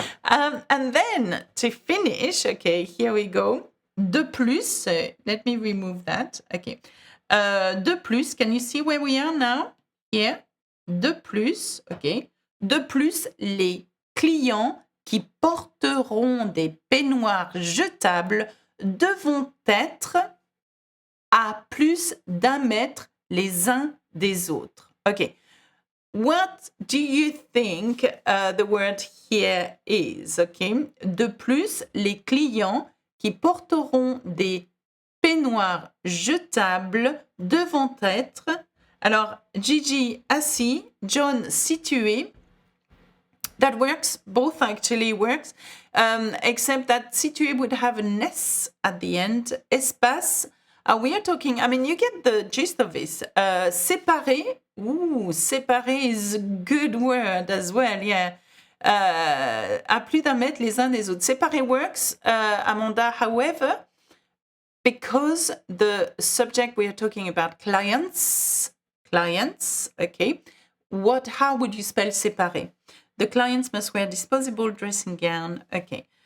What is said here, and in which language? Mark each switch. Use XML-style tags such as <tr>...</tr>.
<en>And then to finish, okay, here we go.</en> <fr>De plus,</fr> <en>let me remove that. Okay. De plus, can you see where we are now? Here.</en> <fr>De plus,</fr> <en>okay.</en> <fr>De plus, les clients qui porteront des peignoirs jetables devront être à plus d'1 mètre les uns des autres.</fr> <en>Okay. What do you think the word here is? Okay.</en> <fr>De plus, les clients qui porteront des peignoirs jetables devront être... Alors, Gigi assis, John situé.</fr> <en>That works. Both actually works, except that situé would have an S at the end. Espace. We are talking, I mean, you get the gist of this. Séparé. Ooh, séparé is a good word as well, yeah.</en> <fr>À plus d'1 mètre les uns des autres.</fr> <en>Séparé works, Amanda, however, because the subject we are talking about, clients, okay. How would you spell séparé? The clients must wear disposable dressing gown. Okay.</en>